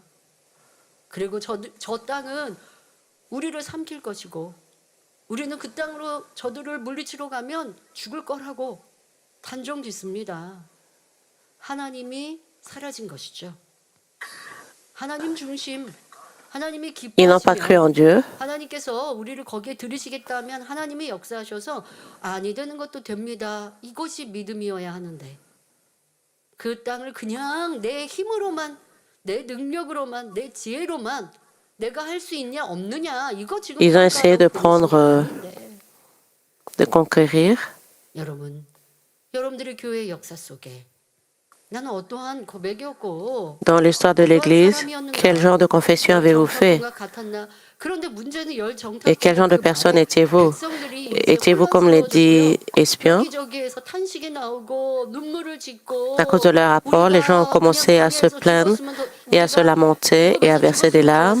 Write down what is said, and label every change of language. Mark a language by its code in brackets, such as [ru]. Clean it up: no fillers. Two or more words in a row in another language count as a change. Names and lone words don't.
[ko] 그리고 저 땅은 우리를 삼킬 것이고 우리는 그 땅으로 저들을 물리치러 가면 죽을 거라고 단정 짓습니다. 하나님이 사라진 것이죠. 하나님 중심, 하나님이 [fr] Ils n'ont pas cru en [ko] 기뻐하시면 [fr] Dieu. [ko] 하나님께서 우리를 거기에 들이시겠다면 하나님이 역사하셔서 아니 되는 것도 됩니다. 이것이 믿음이어야 하는데 그 땅을 그냥 내 힘으로만 내 능력으로만 내 지혜로만 내가 할 수 있냐 없느냐 이거 지금 [fr] Ils ont essayé de prendre, [ko] 아닌데. [fr] de conquérir. [ko] 여러분, 여러분들의 교회 역사 속에 나는 어떠한 고백이었고 [fr] Dans l'histoire de l'Église, quel genre de confession avez-vous fait? Et quel genre de personne étiez-vous? Étiez-vous comme les 10 espions? À cause de leur rapport, les gens ont commencé à se plaindre et à se lamenter et à verser des larmes.